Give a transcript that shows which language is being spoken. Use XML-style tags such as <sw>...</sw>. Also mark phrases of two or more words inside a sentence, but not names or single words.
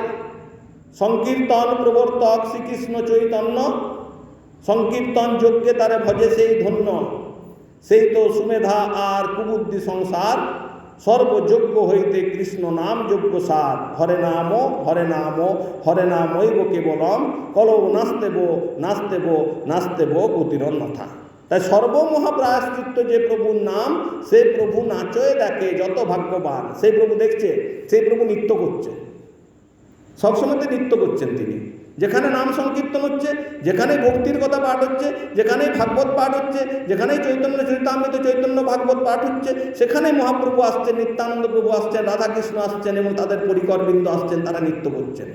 <bn>সংকীর্তন প্রবর্তক শ্রীকৃষ্ণ চৈতন্য, সংকীর্তন যজ্ঞে তারে ভজে সেই ধন্য। সেই তো সুমেধা আর কুবুদ্ধি সংসার, সর্বযজ্ঞ হইতে কৃষ্ণ নাম যজ্ঞ সার।</bn> <sa>হরে নাম হরে নাম হরে নামৈব কেবলম কলৌ নাস্তেব নাস্তেব নাস্তেব গতিরন্যথা।</sa> <bn>তাই সর্বমহা প্রায়শ্চিত্ত যে প্রভুর নাম, সেই প্রভু নাচয়ে দেখে যত ভাগ্যবান। সেই প্রভু দেখছে, সেই প্রভু নৃত্য করছে, সবসময় নৃত্য করছেন তিনি। যেখানে নাম সংকীর্তন হচ্ছে, যেখানে ভক্তির কথা পাঠ হচ্ছে, যেখানে ভাগবত পাঠ হচ্ছে, যেখানে চৈতন্য চরিতামৃত চৈতন্য ভাগবত পাঠ হচ্ছে, সেখানে মহাপ্রভু আসছেন, নিত্যানন্দ প্রভু আসছেন, রাধাকৃষ্ণ আসছেন এবং তাদের পরিকরবৃন্দ আসছেন, তারা নৃত্য করছেন।</bn>